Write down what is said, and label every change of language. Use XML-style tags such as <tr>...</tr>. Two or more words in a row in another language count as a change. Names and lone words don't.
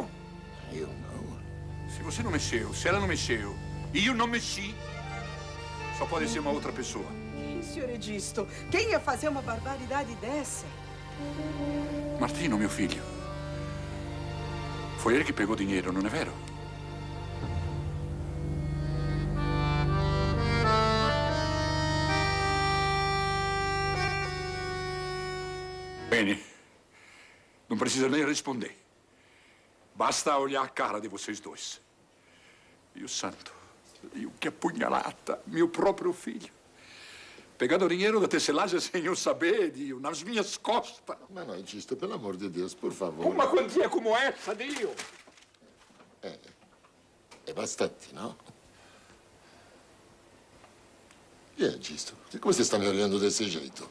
<pt>Eu não. Se você não mexeu, se ela não mexeu, e eu não mexi, só pode ser uma outra pessoa. Quem, senhor Edisto? Quem ia fazer uma barbaridade dessa? Martino, meu filho. Foi ele que pegou dinheiro, não é vero? Bene, não precisa nem responder. Basta olhar a cara de vocês dois.</pt> <it>Dio santo,</it> <pt>io que apunhalata, meu próprio filho. Pegando dinheiro da tecelagem sem eu saber, Dio, nas minhas costas.</pt> <it>Ma no,</it> <pt>Egisto, pelo amor de Deus, por favor. Uma quantia como essa, Dio.</pt> <it>È bastante, no?</it> <pt>E é, Egisto, por que você está me olhando desse jeito?</pt>